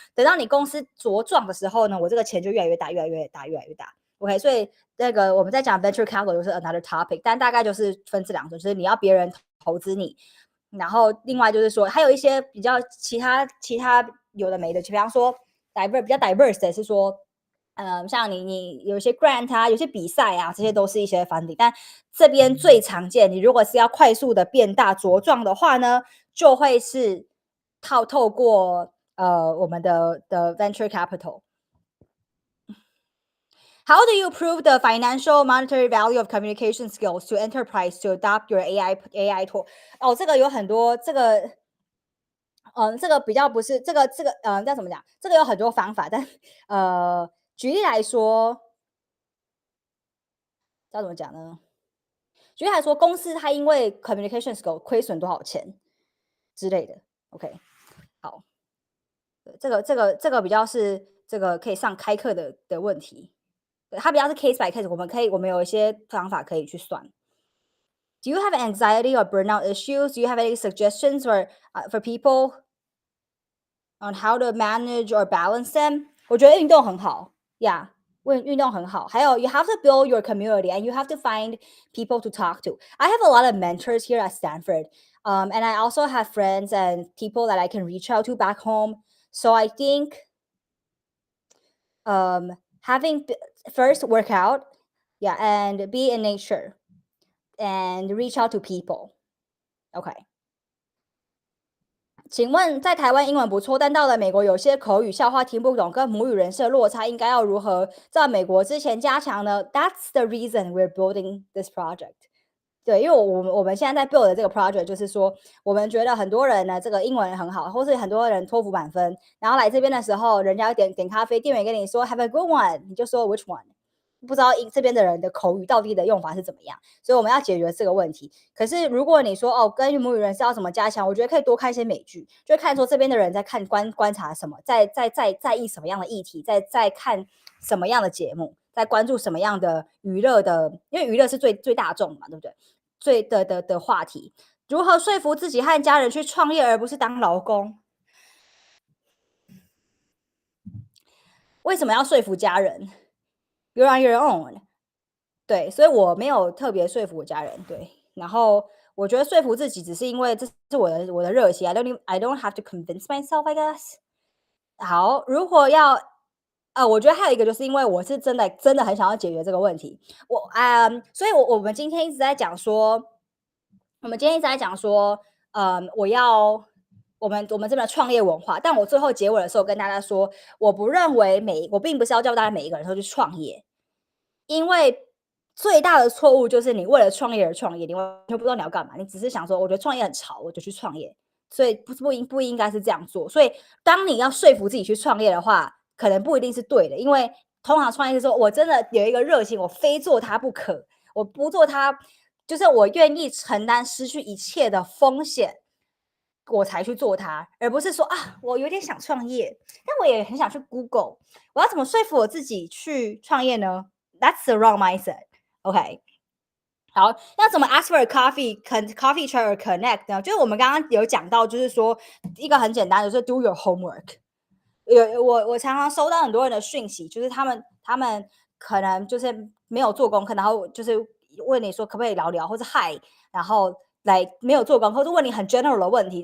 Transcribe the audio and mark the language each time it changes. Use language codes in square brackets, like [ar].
[zh] 等到你公司茁壮的时候呢，我这个钱就越来越大。OK， 所以那个我们在讲 venture capital 就是 [en] another topic， [zh] 但大概就是分这两种，就是你要别人投资你，然后另外就是说还有一些比较其他有的没的，比方说比较 diverse 的是说，像你有一些 grant 啊，有些比赛啊，这些都是一些 funding。但这边最常见，你如果是要快速的变大茁壮的话呢，就会是透过我们的 venture capital。 [en] How do you prove the financial monetary value of communication skills to enterprise to adopt your AI tool? [zh] 这个有很多，这个比较不是这个要怎么讲？这个有很多方法，但举例来说，要怎么讲呢？举例来说，公司它因为 communication skill 亏损多少钱之类的。 OK， 好，这个比较是这个可以上开课的问题。它比较是 [en] case by case， [zh] 我们有一些方法可以去算。 [en] Do you have anxiety or burnout issues? Do you have any suggestions for people on how to manage or balance them? [zh] 我觉得运动很好 [en] ，Yeah， [zh] 运动很好。还有 [en] you have to build your community and you have to find people to talk to. I have a lot of mentors here at Stanford, and I also have friends and people that I can reach out to back home. So I think having first work out, yeah, and be in nature and reach out to people. [zh] OK， 请问在台湾英文不错，但到了美国有些口语笑话听不懂，跟母语人士的落差应该要如何在美国之前加强呢？ [en] That's the reason we're building this project. [zh] 对，因为我们现在在 build 的这个 project 就是说，我们觉得很多人呢，这个英文很好，或是很多人托福满分，然后来这边的时候，人家点咖啡，店员跟你说 [en] Have a good one， [zh] 你就说 [en] Which one？ [zh] 不知道这边的人的口语到底的用法是怎么样，所以我们要解决这个问题。可是如果你说跟母语人是要怎么加强，我觉得可以多看一些美剧，就看说这边的人在看观察什么，在意什么样的议题，在看什么样的节目，在关注什么样的娱乐的，因为娱乐是最大众嘛，对不对？最的话题，如何说服自己和家人去创业，而不是当劳工？为什么要说服家人 ？ [en] You're on your own。 [zh] 对，所以我没有特别说服我家人。对，然后我觉得说服自己，只是因为这是我的热情。 [en] I don't have to convince myself, I guess。 [zh] 好，如果要我觉得还有一个，就是因为我是真的很想要解决这个问题。所以我们今天一直在讲说，我们们这边的创业文化，但我最后结尾的时候跟大家说，我并不是要叫大家每一个人都去创业，因为最大的错误就是你为了创业而创业，你完全不知道你要干嘛，你只是想说，我觉得创业很潮，我就去创业，所以不应该是这样做。所以当你要说服自己去创业的话，可能不一定是对的，因为通常创业是说我真的有一个热情，我非做它不可，我不做它，就是我愿意承担失去一切的风险，我才去做它，而不是说我有点想创业，但我也很想去 Google， 我要怎么说服我自己去创业呢？ [en] That's the wrong mindset。OK， [zh] 好，要怎么 [en] ask for a coffee chat or connect [zh] 呢？就是我们刚刚有讲到，就是说一个很简单的，就是 [en] do your homework。 [zh] 我常常收到很多人的讯息，就是他们可能就是没有做功课，然后就是问你说可不可以聊聊，或者 hi， 然后没有做功课，就问你很 general 的问题。